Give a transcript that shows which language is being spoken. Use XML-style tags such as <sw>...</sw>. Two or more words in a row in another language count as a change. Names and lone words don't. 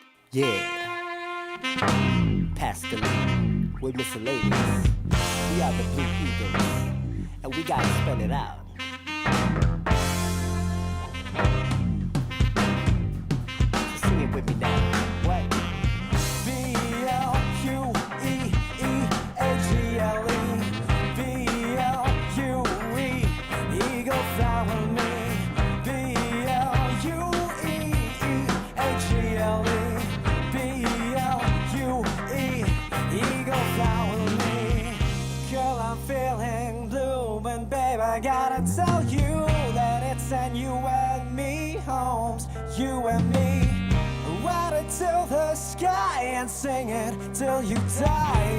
<en>Yeah, Pascaline, we're miscellaneous. We are the Blue Eagles, and we gotta spell it out. So sing it with me now. What? B-L-U-E-E-A-G-L-E B-L-U-E Eagle flower me B-L-U-E-E-A-G-L-E B-L-U-E Eagle flower me Girl, I'm feeling blue, and babe, I gotta tell you that it's an you and me, Holmes, you and me. Ride it to the sky and sing it till you die.</en>